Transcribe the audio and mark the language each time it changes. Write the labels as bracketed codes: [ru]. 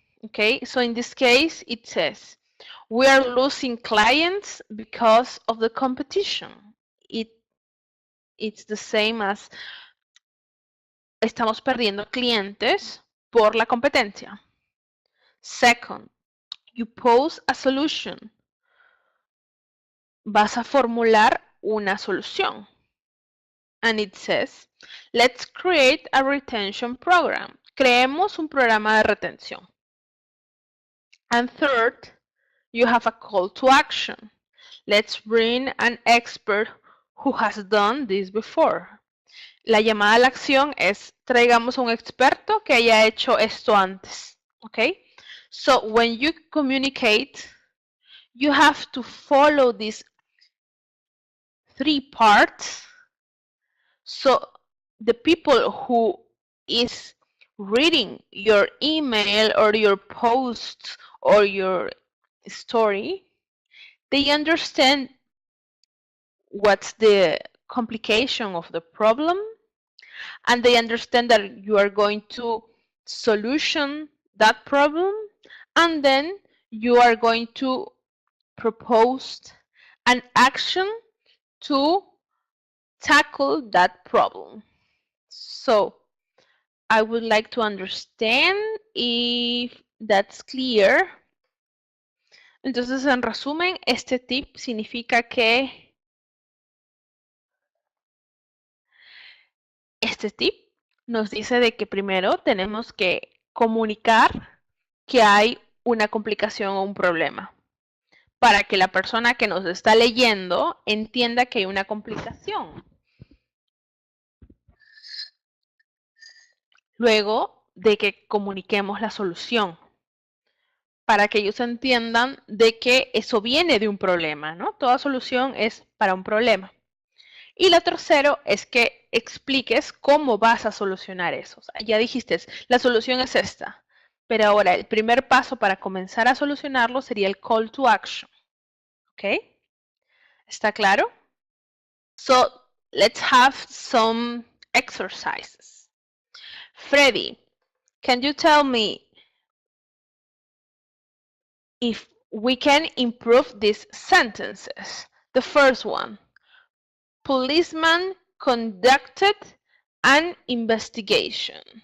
[en] Okay, so in this case, it says, we are losing clients because of the competition. It's the same as [es] estamos perdiendo clientes por la competencia. [en] Second, you pose a solution. [es] Vas a formular una solución. [en] And it says, let's create a retention program. [es] Creemos un programa de retención. [en] And third, you have a call to action. Let's bring an expert who has done this before. [es] La llamada a la acción es traigamos un experto que haya hecho esto antes. [en] Okay? So when you communicate, you have to follow these three parts. So the people who is reading your email or your post or your story, they understand what's the complication of the problem, and they understand that you are going to solution that problem, and then you are going to propose an action to tackle that problem. So I would like to understand if that's clear. [es] Entonces, en resumen, este tip significa que este tip nos dice de que primero tenemos que comunicar que hay una complicación o un problema para que la persona que nos está leyendo entienda que hay una complicación. Luego de que comuniquemos la solución, para que ellos entiendan de que eso viene de un problema, ¿no? Toda solución es para un problema. Y lo tercero es que expliques cómo vas a solucionar eso. O sea, ya dijiste, la solución es esta, pero ahora el primer paso para comenzar a solucionarlo sería el call to action. ¿Ok? ¿Está claro? [en] So let's have some exercises. Freddy, can you tell me if we can improve these sentences? The first one, policeman conducted an investigation.